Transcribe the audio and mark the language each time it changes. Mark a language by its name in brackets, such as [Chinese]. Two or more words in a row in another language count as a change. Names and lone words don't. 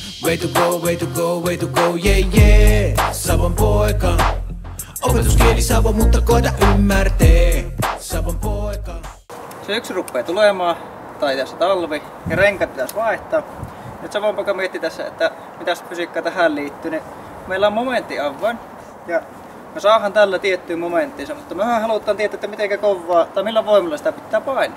[English] way to go, way to go, way to go, yeah yeah. [Finnish] Savon poika. Opetuskieli Savo, mutta koeta ymmärtää. Savon poika. Syksy rupeaa tulemaan, tai tässä talvi, ja renkat pitäisi vaihtaa. Nyt Savon poika mietti tässä, että mitä fysiikkaa tähän liittyy, niin meillä on momenttiavain, ja me saadaan tällä tiettyä momenttia, mutta me halutaan tietää, että miten kovaa tai millä voimalla sitä pitää painaa.